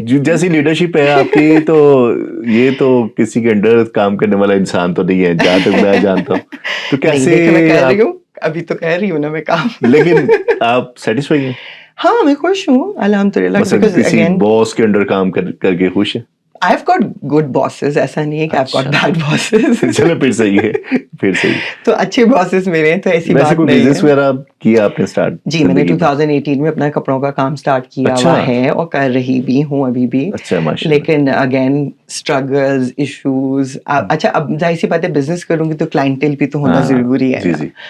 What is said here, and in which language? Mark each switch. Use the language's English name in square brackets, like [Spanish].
[Urdu] جیسی لیڈرشپ ہے آپ کی, تو یہ تو کسی کے انڈر کام کرنے والا انسان تو نہیں ہے جہاں تک میں جانتا ہوں. تو کیسے میں کہہ رہی ہوں, ابھی تو کہہ رہی ہوں نا میں کام, لیکن آپ سیٹسفائی ہیں؟ ہاں میں خوش ہوں الحمد للہ. کسی باس کے انڈر کام کر کے خوش ہے؟ [English] I have got good bosses, [Urdu] ایسا نہیں ہے کہ [English] I've got bad bosses. [Urdu] چلو پھر صحیح ہے، پھر صحیح. تو اچھے bosses میرے ہیں، تو ایسی ویسے بات کوئی نہیں بزنس ہے. وغیرہ کیا آپ نے اسٹارٹ؟ جی میں نے 2018 میں اپنا کپڑوں کا کام اسٹارٹ کیا ہوا ہے اور کر رہی بھی ہوں ابھی بھی. اچھا ماشاء اللہ. لیکن اگین اسٹرگلز، ایشوز. اچھا اب ظاہر سی بات ہے بزنس کروں گی تو کلائنٹل بھی تو ہونا ضروری ہے نا.